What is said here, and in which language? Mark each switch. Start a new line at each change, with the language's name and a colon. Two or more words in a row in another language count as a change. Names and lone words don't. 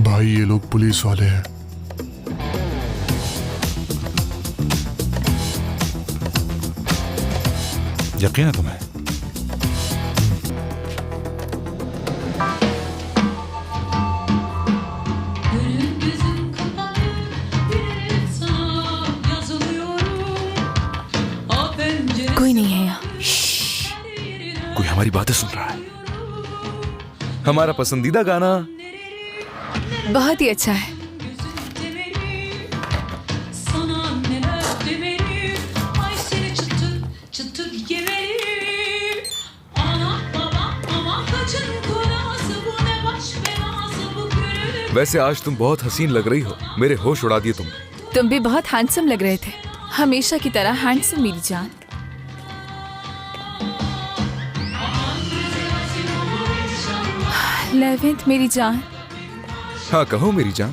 Hindi: भाई ये लोग पुलिस वाले हैं। यकीन है तुम्हें?
Turkish: Gözüm kapalı, bir sana yazılıyorum. O pencere
Hindi: कोई नहीं है यहाँ। कोई हमारी बातें सुन रहा है। हमारा पसंदीदा गाना। बहुत ही अच्छा है।
Turkish: sana neler demeliyim. Ay seni çıtır çıtır yemeliyim. Ana baba ama kaçın kurası bu ne baş belası bu gönlüm.
Hindi: वैसे आज तुम बहुत हसीन लग रही हो। मेरे होश उड़ा दिए तुमने। तुम भी बहुत हैंडसम लग रहे थे, हमेशा की तरह हैंडसम मेरी जान। लेवेंथ मेरी जान, हाँ कहो मेरी जान।